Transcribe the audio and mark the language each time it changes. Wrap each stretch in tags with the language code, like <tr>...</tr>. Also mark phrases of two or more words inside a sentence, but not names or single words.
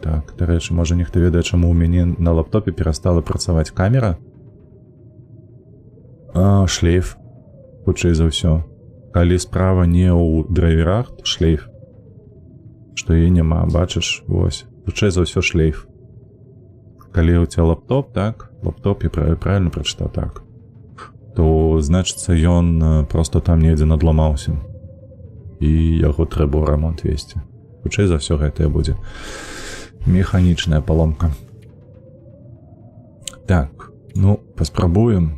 <be>Дарэчы, можа нехта ведае, чаму ў мяне на лаптопе перастала працаваць камера? Шлейф, хутчэй за ўсё. Калі справа не ў драйверах, то шлейф. Што яе няма, бачыш, вось. Хутчэй за ўсё шлейф. Калі ў ця лаптоп, так, лаптоп, я правильно прачытаў, так, то, значыцца, ён просто там недзе надламаўся. І яго трэба ў рамонт весці. Хутчэй за ўсё гэтае будзе механічная паломка. Так, ну, паспрабуем.</be>